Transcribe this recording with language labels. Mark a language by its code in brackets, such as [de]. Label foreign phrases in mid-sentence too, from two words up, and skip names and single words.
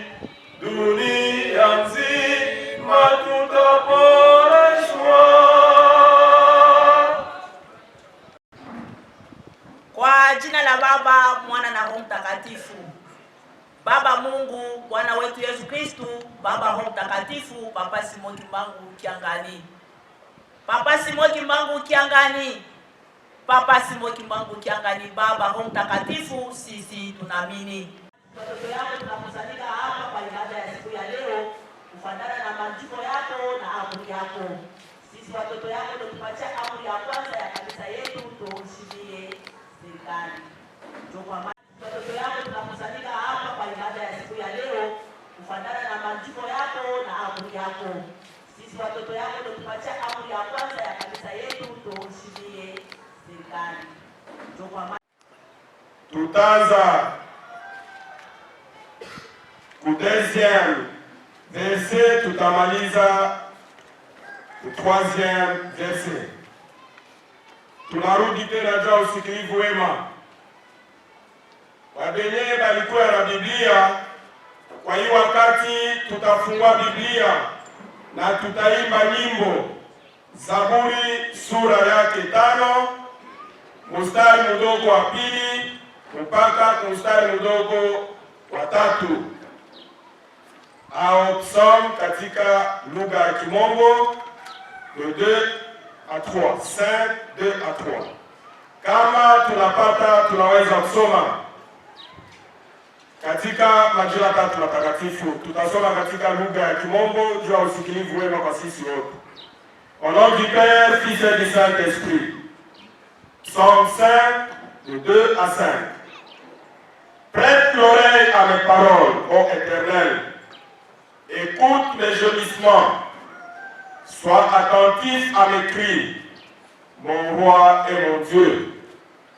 [sw] Dunia nzima tutaponeshwa. Kwa jina la Baba, Mwana na Roho Mtakatifu. Baba Mungu, Bwana wetu Yesu Kristu, Baba Roho Mtakatifu, Papa Simoki Mbangu Kiangani. Papa Simoki Mbangu Kiangani. Papa Simoki Mbangu Kiangani, Baba Roho Mtakatifu, sisi tunaamini. Watoto yako tunakusanyika hapa kwa ibada ya siku ya leo, kufuatana na maandiko yako na amri yako. Sisi watoto yako ndio tupatia amri ya kwanza ya kanisa yetu, tuheshimie serikali. Watoto yako tunakusanyika hapa kwa ibada ya siku ya leo, kufuatana na maandiko yako na amri yako. Sisi watoto yako ndio tupatia amri ya kwanza ya kanisa yetu, tuheshimie serikali. Tutaanza ku [fr] deuxième verset, [sw] tutamaliza ku [fr] troisième verset. [sw] Tunarudi tena juu usikilivu wema. Wabenye balikuwa na Biblia, kwa hiyo wakati tutafungua Biblia na tutaimba nyimbo. Zaburi sura yake 5 mstari mdogo wa 2 mpaka mstari mdogo wa 3, au psalm katika lugha ya Kimombo [fr] de 2 à 3, 5, 2 à 3. [sw] Kama tunapata tunaweza kusoma katika majira 3 matakatifu. Tutasoma katika lugha ya Kimombo juu ya usikilivu wema kwa sisi wote. [fr] Au nom du Père, Fils et du Saint-Esprit. Psaume 5, de 2 à 5. Prête l'oreille à mes paroles, ô Éternel. Écoute mes gémissements. Sois attentif à mes cris, mon roi et mon Dieu.